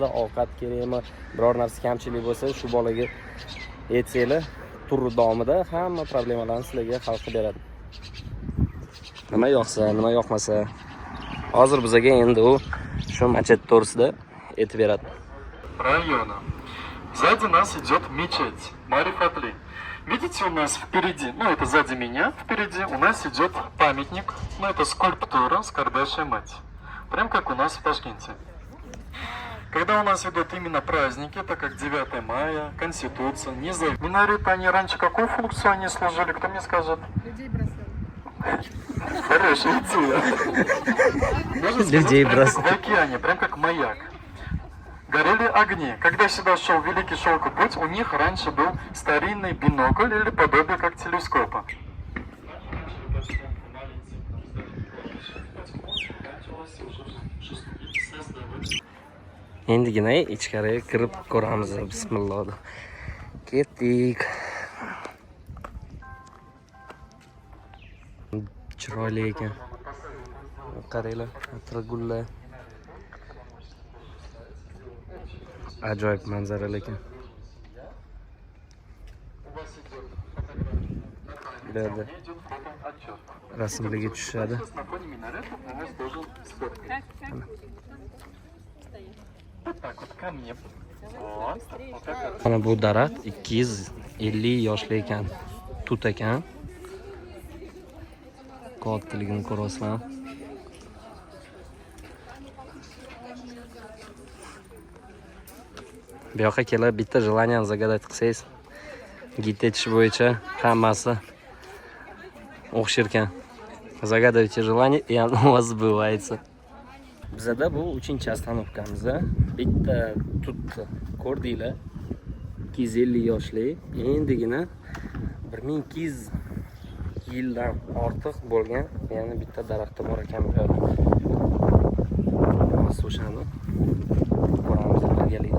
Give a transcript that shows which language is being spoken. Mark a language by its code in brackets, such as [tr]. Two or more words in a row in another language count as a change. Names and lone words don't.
[uz] Ovqat kerakmi, biror narsa kamchilik bo'lsa, shu bolaga aytsanglar, tur davomida hamma problemalarni sizlarga hal qilib beradi. Nima yoqsa, nima yoqmasa Hozir bizaga endi u shu machet to'g'risida aytib beradi. [ru] Района. Сзади нас идет мечеть, Марифатли. Видите, у нас впереди, ну это сзади меня, впереди у нас идет памятник, ну это скульптура «Скорбящая мать». Прям как у нас в Ташкенте. Когда у нас идут именно праздники, так как 9 мая, Конституция, независимость. Минареты, они раньше какую функцию они служили, кто мне скажет? Людей бросали. Хорошая идея. Можно сказать, Людей прям бросали. как в океане, прям как маяк. Горели огни. Когда сюда шел Великий Шелковый путь, у них раньше был старинный бинокль или подобие как телескопа. [uz] Endigina ichkariga kirib ko'ramiz. Bismillah. Ketdik. Chiroyli ekan. Qaranglar, atrofgullar. Ajoyib manzara lekin. Bu yerda rasmlarga tushadi. [ru] На фоне минарета у нас должен сфоткать. Вот так вот ко мне. Вот. Вот так. [uz] Mana bu daraxt 250 yoshli ekan. Tut ekan. Kattaligini ko'rasizlar. Bu yoqqa kelib bitta [ru] желание загадать [uz] qilsangiz, git etish bo'yicha hammasi o'xshar ekan. [ru] Загадывайте желание, и оно у вас сбывается. [uz] Bizada bu 3-chi остановкamiz. Bitta tut ko'rdinglar. 250 yoshli, endigina 1200 yildan ortiq bo'lgan, ya'ni bitta daraxti bor ekan bu yerda. O'shani ko'ramiz birgalikda.